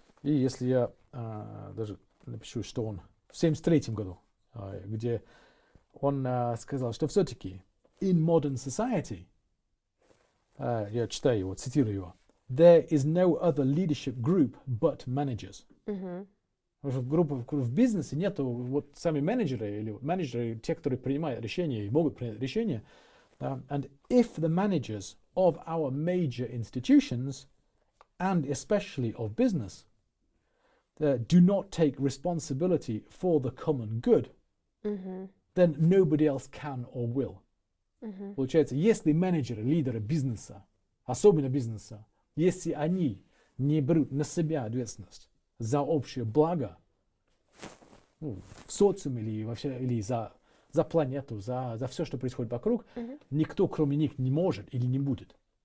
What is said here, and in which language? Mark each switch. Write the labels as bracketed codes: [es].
[ru] И если я даже напишу, что он в 1973 году, где он сказал, что все-таки [en] in modern society, [ru] я читаю его, цитирую его, [en] there is no other leadership group but managers. [ru] В бизнесе нету вот сами менеджеры или менеджеры, те, которые принимают решения и могут принять решения. [en] And if the managers of our major institutions, and especially of business, do not take responsibility for the common good, then nobody else can or will. [ru] Получается, если менеджеры, лидеры бизнеса, особенно бизнеса, если они не берут на себя ответственность за общее благо, в социуме или за планету, за все, что происходит вокруг, никто, кроме них, не может или не будет.